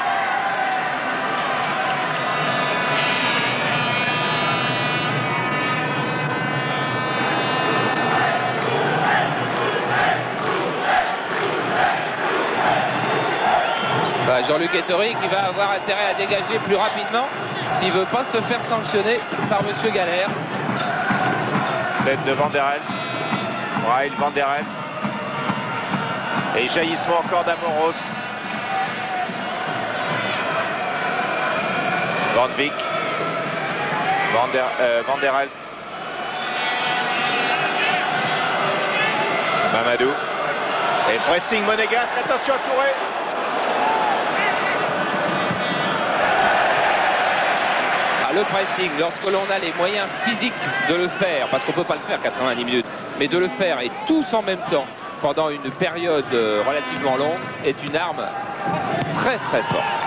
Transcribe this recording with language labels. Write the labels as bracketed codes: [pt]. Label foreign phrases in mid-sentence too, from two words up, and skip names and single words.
[fr] Jean-Luc Ettori qui va avoir intérêt à dégager plus rapidement s'il ne veut pas se faire sanctionner par M. Galère. Tête de Van der Elst. Braille, Van der Elst. Et jaillissement encore d'Amoros. Van Beek. Van der Elst. Mamadou. Et pressing monégasque, attention à Touré. Ah, le pressing, lorsque l'on a les moyens physiques de le faire, parce qu'on ne peut pas le faire 90 minutes, mais de le faire et tous en même temps pendant une période relativement longue est une arme très très forte.